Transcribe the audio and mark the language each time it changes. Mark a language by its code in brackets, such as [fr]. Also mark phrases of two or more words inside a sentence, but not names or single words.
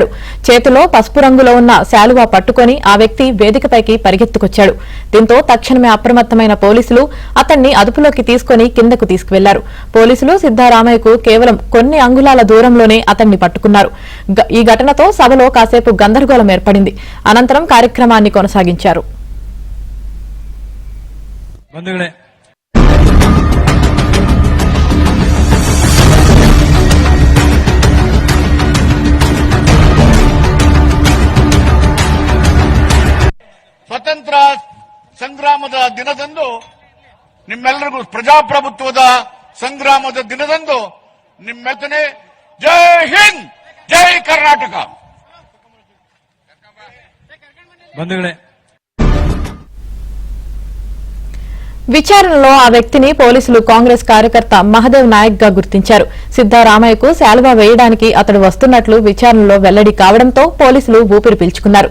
[te] చేతిలో పసుపు రంగులో ఉన్న శాలువా పట్టుకుని ఆ వ్యక్తి వేదికపైకి పరిగెత్తుకొచ్చాడు. దీంతో తక్షణమే అప్రమత్తమైన పోలీసులు అతన్ని అదుపులోకి తీసుకుని కిందకు తీసుకువెళ్లారు. పోలీసులు సిద్దరామయ్యకు కేవలం కొన్ని అంగుళాల దూరంలోనే అతన్ని పట్టుకున్నారు. ఈ ఘటనతో సభలో కాసేపు గందరగోళం ఏర్పడింది. అనంతరం కార్యక్రమాన్ని కొనసాగించారు. [kn] ಸ್ವತಂತ್ರ ಸಂಗ್ರಾಮದ ದಿನದಂದು ನಿಮ್ಮೆಲ್ಲರಿಗೂ ಪ್ರಜಾಪ್ರಭುತ್ವದ ಸಂಗ್ರಾಮದ ದಿನದಂದು ನಿಮ್ಮೆಲ್ಲನೇ ಜೈ ಹಿಂದ್ ಜೈ ಕರ್ನಾಟಕ. ಬಂಧುಗಳೇ, [te] విచారణలో ఆ వ్యక్తిని పోలీసులు కాంగ్రెస్ కార్యకర్త మహదేవ్ నాయక్ గా గుర్తించారు. సిద్దరామయ్యకు శాలువా వేయడానికి అతడు వస్తున్నట్లు విచారణలో వెల్లడి కావడంతో పోలీసులు ఊపిరి పీల్చుకున్నారు.